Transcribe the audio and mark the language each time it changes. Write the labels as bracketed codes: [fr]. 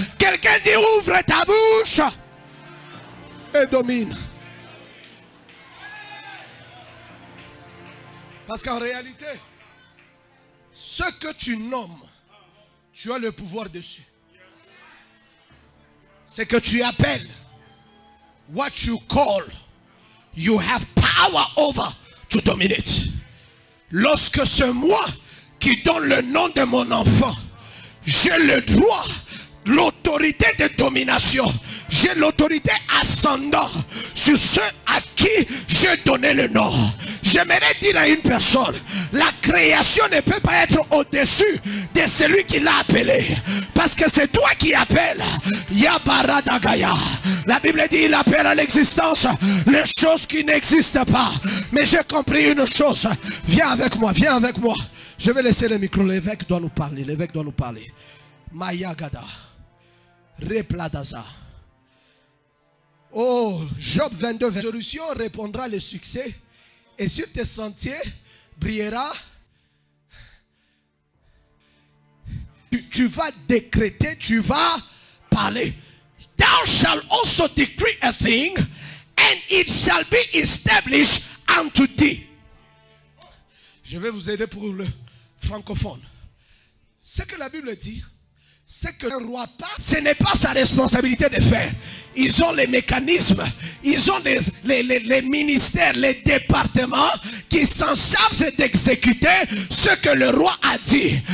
[fr] Quelqu'un dit ouvre ta bouche et domine. Parce qu'en réalité, ce que tu nommes, tu as le pouvoir dessus. C'est que tu appelles. [en] What you call, you have power over to dominate. [fr] Lorsque c'est moi qui donne le nom de mon enfant, j'ai le droit, l'autorité de domination. J'ai l'autorité ascendante sur ceux à qui j'ai donné le nom. J'aimerais dire à une personne, la création ne peut pas être au-dessus de celui qui l'a appelé. Parce que c'est toi qui appelles. Yabaradagaya. La Bible dit, il appelle à l'existence les choses qui n'existent pas. Mais j'ai compris une chose. Viens avec moi, viens avec moi. Je vais laisser le micro, l'évêque doit nous parler. L'évêque doit nous parler. Mayagada. Repladaza. Oh, Job 22, la solution répondra le succès. Et sur tes sentiers brillera. Tu vas décréter, tu vas parler. [en] Thou shalt also decree a thing, and it shall be established unto thee. [fr] Je vais vous aider pour le francophone. Ce que la Bible dit, c'est que le roi pas, ce n'est pas sa responsabilité de faire. Ils ont les mécanismes, ils ont les ministères, les départements qui s'en chargent d'exécuter ce que le roi a dit.